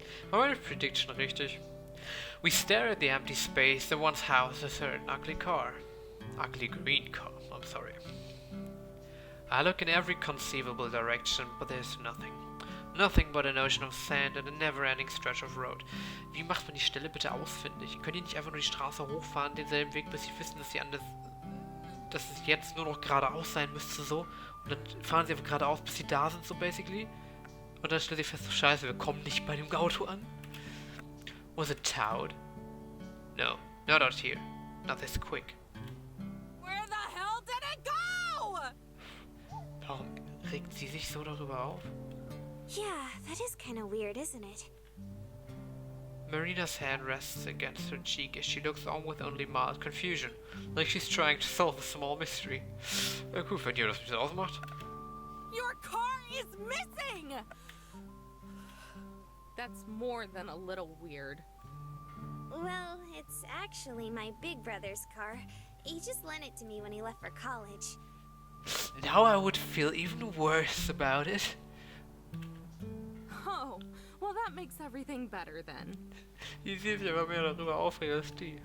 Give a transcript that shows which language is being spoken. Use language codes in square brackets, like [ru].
[de] War meine Prediction richtig? [en] We stare at the empty space that once housed a certain ugly car. Ugly green car, I'm sorry. I look in every conceivable direction, but there's nothing. Nothing but an ocean of sand and a never-ending stretch of road. [de] Wie macht man die Stelle bitte ausfindig? Könnt ihr nicht einfach nur die Straße hochfahren, denselben Weg, bis sie wissen, dass es jetzt nur noch geradeaus sein müsste, so? Und dann fahren sie einfach geradeaus, bis sie da sind, so basically? Und dann stellt sie fest, so scheiße, wir kommen nicht bei dem Auto an. [en] Was it towed? No, not out here. Not this quick. Where the hell did it go? [de] Warum regt sie sich so darüber auf? [en] Yeah, that is kind of weird, isn't it? Marina's hand rests against her cheek as she looks on with only mild confusion, like she's trying to solve a small mystery. [de] Ja, gut, wenn ihr das nicht ausmacht. [en] Your car is missing! That's more than a little weird. Well, it's actually my big brother's car. He just lent it to me when he left for college. Now I would feel even worse about it. Oh, well that makes everything better then. [de] Die sich aber mehr darüber aufregt als die.